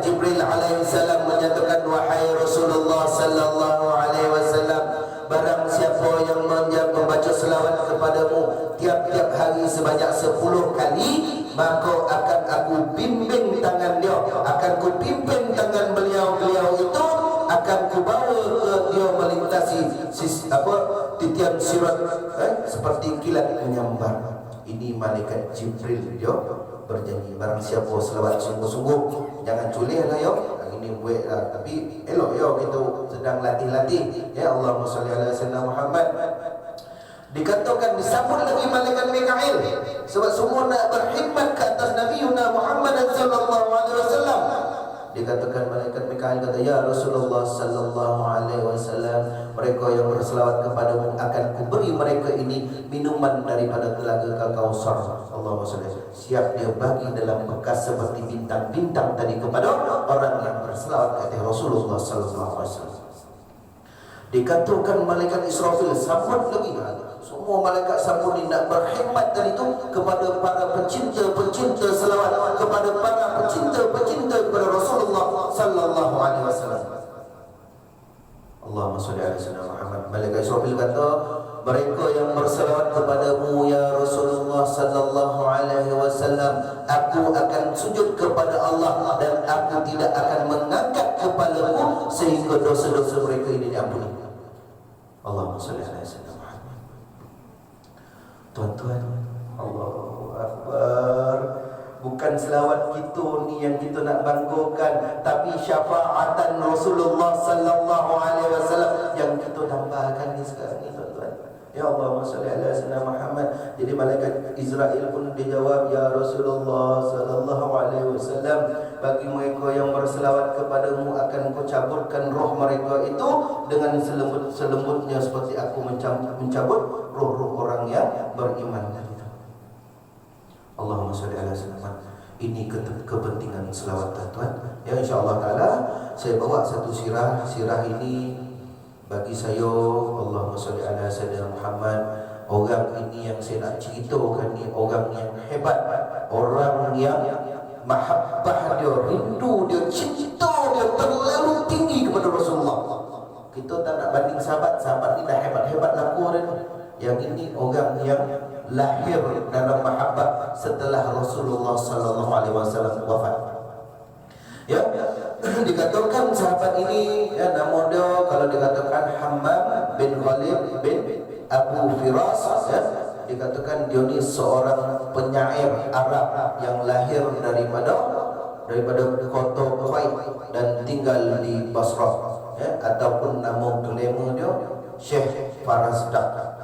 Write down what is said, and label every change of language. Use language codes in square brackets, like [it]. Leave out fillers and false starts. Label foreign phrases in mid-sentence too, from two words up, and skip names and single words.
[ms] Jibril [ar] عليه السلام [ms] menyatakan, wahai Rasulullah [ar] صلى الله عليه وسلم, [ms] barang siapa yang membaca selawat kepadamu tiap-tiap hari sebanyak 10 kali, maka akan aku bimbing tangan dia, akan ku pimpin tangan beliau itu, akan ku bawa ke dia melintasi titian sirat seperti kilat menyambar. Ini malaikat Jibril dia berjanji, barang siapa selawat sungguh-sungguh, jangan culih lah yo. Ini buat lah, tapi elok yo kita sedang latih-latih. [ar] يا اللهم صل على سيدنا محمد. [ms] Dikatakan disambut lagi malaikat Mikail sebab semua nak berkhidmat ke atas Nabi Muhammad [ar] صلى الله عليه وسلم. [ms] Dikatakan malaikat Mikail kata, [ar] يا رسول الله صلى الله عليه وسلم, [ms] mereka yang berselawat kepadamu akan kuberi mereka ini minuman daripada telaga Al-Kautsar. [ar] اللهم صل. [ms] Siap dia bagi dalam bekas seperti bintang-bintang tadi kepada orang yang berselawat kepada [ar] رسول الله صلى الله عليه وسلم. [ms] Dikatakan malaikat Israfil sambut lagi. Semua malaikat sambut ni nak berkhidmat tadi tu kepada para pencinta-pencinta selawat, kepada para pencinta-pencinta kepada [ar] رسول الله صلى الله عليه وسلم. اللهم صل على سيدنا محمد. [ms] Malaikat Israfil kata, mereka yang berselawat kepadamu [ar] يا رسول الله صلى الله عليه وسلم, [ms] aku akan sujud kepada Allah dan aku tidak akan mengangkat kepalaku sehingga dosa-dosa mereka ini diampuni. [ar] اللهم صل على سيدنا محمد. [ms] Tuan-tuan, [ar] الله أكبر. [ms] Bukan selawat kita ni yang kita nak banggakan, tapi syafaatan [ar] رسول الله صلى الله عليه وسلم [ms] yang kita tambahkan ni sekarang ni, tuan-tuan. [ar] يا اللهم صل على سيدنا محمد. [ms] Jadi malaikat Israel pun dijawab, [ar] يا رسول الله صلى الله عليه وسلم, [ms] bagi mereka yang berselawat kepadamu akan kau caburkan roh mereka itu dengan selembut-selembutnya seperti aku mencabut roh-roh orang yang beriman tadi. [ar] اللهم صل على سيدنا محمد. [ms] Ini kepentingan selawat, tuan-tuan. Ya [ar] إن شاء الله تعالى [ms] saya bawa satu sirah ini bagi saya. [ar] اللهم صل على سيدنا محمد. [ms] Orang ini yang saya nak ceritakan ni orang yang hebat, orang yang mahabbah dia, rindu dia, cinta dia terlalu tinggi kepada Rasulullah. Kita tak nak banding sahabat ni dah hebat-hebat laku dia. Yang ini orang yang lahir dalam mahabbah setelah [ar] رسول الله صلى الله عليه وسلم [ms] wafat. Ya, dikatakan sahabat ini nama dia kalau dikatakan Hammam bin Khalid bin Abu Firas, dikatakan dia ni seorang penyair Arab yang lahir daripada kota Kuwait dan tinggal di Basrah, ataupun nama glamour dia Syekh Farazdak.